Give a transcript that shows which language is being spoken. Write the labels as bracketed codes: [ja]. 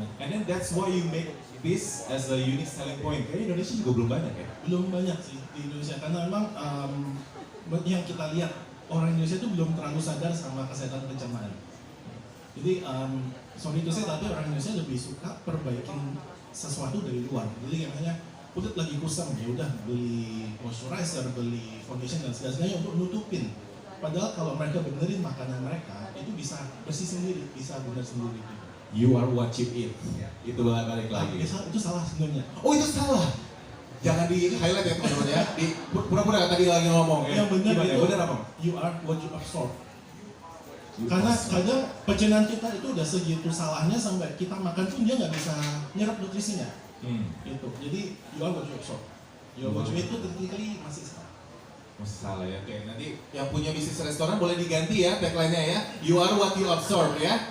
[en] And then that's why you make this as a unique selling point. [id] Kayaknya Indonesia juga belum banyak ya? Belum banyak sih di Indonesia, karena memang yang kita lihat, orang Indonesia itu belum terlalu sadar sama kesehatan pencernaan. Jadi [en] sorry to say, [id] tapi orang Indonesia lebih suka perbaikin sesuatu dari luar. Jadi katanya kulit lagi kusam, ya udah beli moisturizer, beli foundation dan segala-galanya untuk nutupin. Padahal kalau mereka benerin makanan mereka, itu bisa bersih sendiri, bisa benar sendiri. [en] You are what you eat. [id] Itu balik lagi. Itu salah sebenarnya. Oh itu salah. Jangan di highlight ya teman-teman ya. Di pura-pura tadi lagi ngomong ya. Yang benar itu, benar apa? [en] You are what you absorb. [id] Karena kadang pencernaan kita itu udah segitu salahnya sampai kita makan pun dia nggak bisa nyerap nutrisinya. Gitu. Jadi [en] you are what you absorb. You are what you eat itu technically [id] masih salah. Masih salah ya. Oke, nanti yang punya bisnis restoran boleh diganti ya tagline-nya ya. [en] You are what you absorb ya.